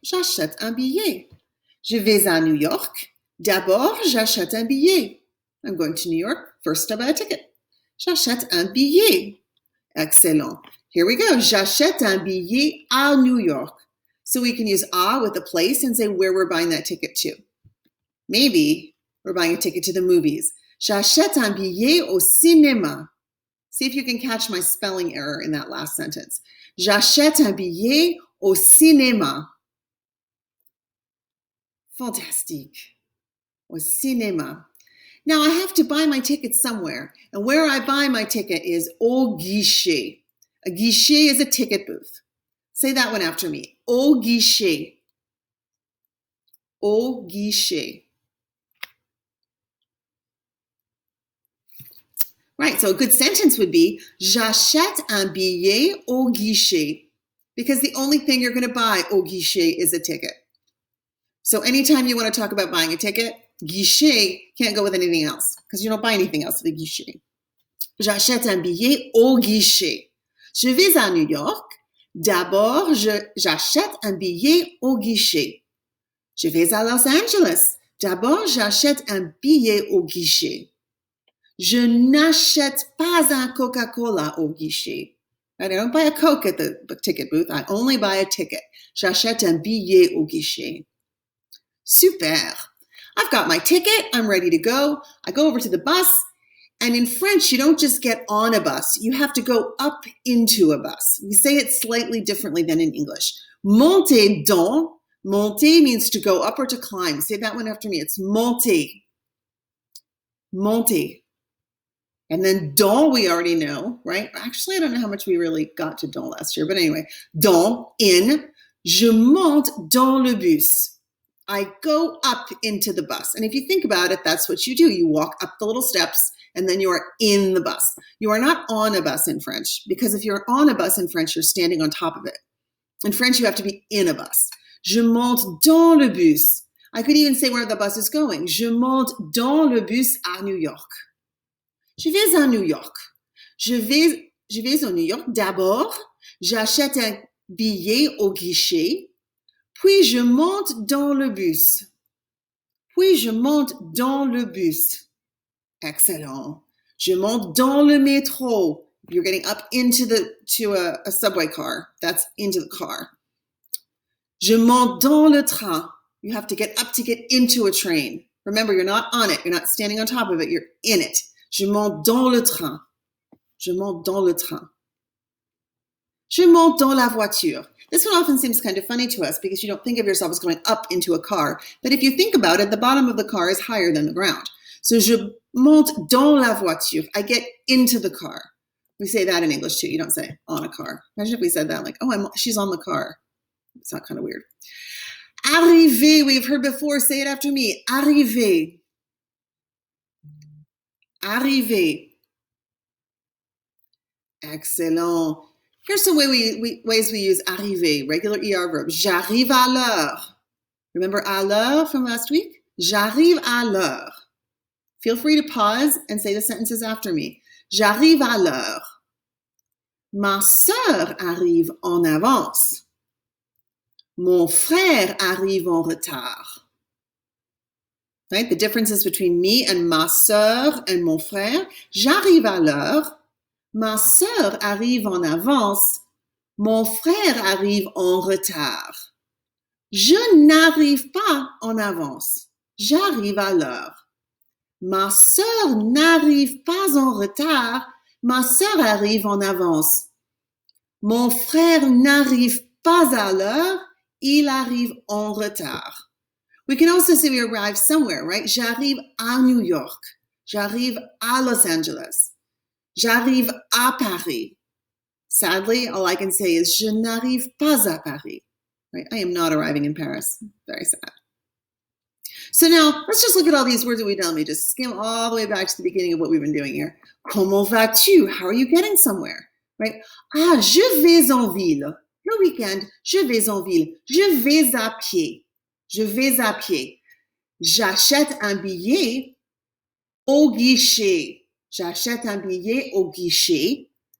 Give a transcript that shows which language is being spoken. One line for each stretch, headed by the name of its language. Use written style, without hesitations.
French: J'achète un billet. Je vais à New York. D'abord, j'achète un billet.
English: I'm going to New York. First, I buy a ticket.
French: J'achète un billet.
English: Excellent. Here we go.
French: J'achète un billet à New York.
English: So we can use à with a place and say where we're buying that ticket to. Maybe we're buying a ticket to the movies.
French: J'achète un billet au cinéma.
English: See if you can catch my spelling error in that last sentence.
French: J'achète un billet au cinéma. Fantastique. Au cinéma.
English: Now I have to buy my ticket somewhere, and where I buy my ticket is au guichet. A guichet is a ticket booth. Say that one after me.
French: Au guichet. Au guichet.
English: Right, so a good sentence would be,
French: j'achète un billet au guichet,
English: because the only thing you're going to buy au guichet is a ticket. So anytime you want to talk about buying a ticket, guichet can't go with anything else, because you don't buy anything else at the guichet.
French: J'achète un billet au guichet. Je vais à New York. D'abord, j'achète un billet au guichet. Je vais à Los Angeles. D'abord, j'achète un billet au guichet. Je n'achète pas un Coca-Cola au guichet.
English: I don't buy a Coke at the ticket booth. I only buy a ticket.
French: J'achète un billet au guichet.
English: Super. I've got my ticket. I'm ready to go. I go over to the bus. And in French, you don't just get on a bus. You have to go up into a bus. We say it slightly differently than in English. Monter dans. Monter means to go up or to climb. Say that one after me. It's monter. Monter. And then dans, we already know, right? Actually, I don't know how much we really got to dans last year. But anyway, dans, in.
French: Je monte dans le bus.
English: I go up into the bus. And if you think about it, that's what you do. You walk up the little steps, and then you are in the bus. You are not on a bus in French, because if you're on a bus in French, you're standing on top of it. In French, you have to be in a bus.
French: Je monte dans le bus.
English: I could even say where the bus is going.
French: Je monte dans le bus à New York. Je vais à New York. Je vais au New York. D'abord, j'achète un billet au guichet. Puis je monte dans le bus. Puis je monte dans le bus. Excellent. Je monte dans le métro.
English: You're getting up into a subway car. That's into the car.
French: Je monte dans le train.
English: You have to get up to get into a train. Remember, you're not on it. You're not standing on top of it. You're in it.
French: Je monte dans le train. Je monte dans le train. Je monte dans la voiture.
English: This one often seems kind of funny to us because you don't think of yourself as going up into a car. But if you think about it, the bottom of the car is higher than the ground.
French: So je monte dans la voiture.
English: I get into the car. We say that in English too. You don't say on a car. Imagine if we said that like, oh, she's on the car. It's not kind of weird. Arriver, we've heard before. Say it after me. Arriver.
French: Arriver.
English: Excellent. Here's some ways we use arriver, regular ER verb.
French: J'arrive à l'heure.
English: Remember à l'heure from last week?
French: J'arrive à l'heure.
English: Feel free to pause and say the sentences after me.
French: J'arrive à l'heure. Ma sœur arrive en avance. Mon frère arrive en retard. Right?
English: The differences between me and ma sœur and mon frère.
French: J'arrive à l'heure. Ma sœur arrive en avance. Mon frère arrive en retard. Je n'arrive pas en avance. J'arrive à l'heure. Ma sœur n'arrive pas en retard. Ma sœur arrive en avance. Mon frère n'arrive pas à l'heure. Il arrive en retard.
English: We can also say we arrive somewhere, right?
French: J'arrive à New York. J'arrive à Los Angeles. J'arrive à Paris.
English: Sadly, all I can say is
French: je n'arrive pas à Paris. Right?
English: I am not arriving in Paris. Very sad. So now, let's just look at all these words that we know. Let me just skim all the way back to the beginning of what we've been doing here.
French: Comment vas-tu?
English: How are you getting somewhere?
French: Right? Ah, je vais en ville. Le weekend, je vais en ville. Je vais à pied. Je vais à pied. J'achète un billet au guichet. J'achète un billet au guichet.